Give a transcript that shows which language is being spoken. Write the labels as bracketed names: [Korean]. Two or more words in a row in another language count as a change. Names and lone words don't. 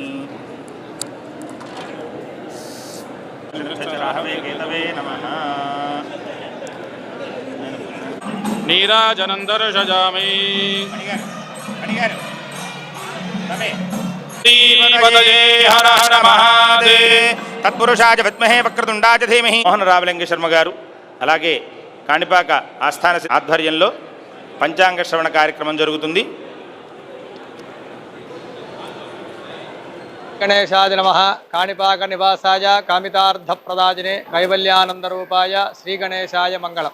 [Sanskrit] नीराजनं दर्शयामि। हर हर महादेव। तत्पुरुषाय विद्महे वक्रतुंडाय धीमहि। [Telugu] మోహన రామలింగ శర్మ గారు అలాగే కాణిపాక ఆస్థాన ఆధ్వర్యంలో పంచాంగ శ్రవణ కార్యక్రమం జరుగుతుంది. [Sanskrit] గణేశాయ నమః. కాణిపాక నివాసాయ కామితార్థప్రదాజినే కైవల్యానందరూపాయ శ్రీ గణేశాయ మంగళం.